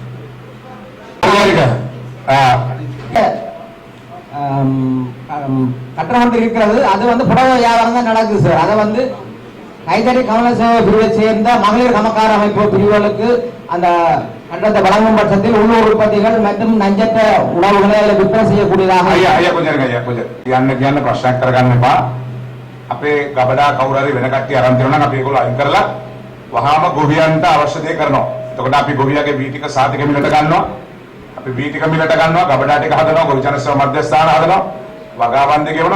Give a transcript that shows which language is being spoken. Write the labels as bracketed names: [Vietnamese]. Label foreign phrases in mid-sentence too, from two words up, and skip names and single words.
[Tamil] கட்டணம் இருக்கிறது. அது வந்து புடவை வியாபாரம் தான் நடக்குது சார். அதை வந்து கைத்தறி கவன சேவை பிரிவை சேர்ந்த மகளிர் சமக்கார அமைப்பு பிரிவுகளுக்கு அந்த கட்டணத்தை வழங்கும் பட்சத்தில் உள்ளூர் உற்பத்திகள் மற்றும் நஞ்சற்ற உணவுகளை அதில் விற்பனை செய்யக்கூடியதாக. ஐயா கொஞ்சம் [Sinhala] යන්න ප්‍රශ්නයක් කරගන්න එපා. අපේ ගබඩා කවුරු හරි වෙන කට්ටිය අරන් තියනවා නම් අපි ඒගොල්ලෝ අයින් කරලා වහාම ගොවියන්ට අවශ්‍ය දේ කරනවා. එතකොට අපි ගොවියාගේ වීතික සාතික මිලට ගන්නවා. අපි වීතික මිලට ගන්නවා, ගබඩා ටික හදනවා, ගොවි ජනසේවා මධ්‍යස්ථාන හදනවා, වගාවන්දි ගෙවනවා.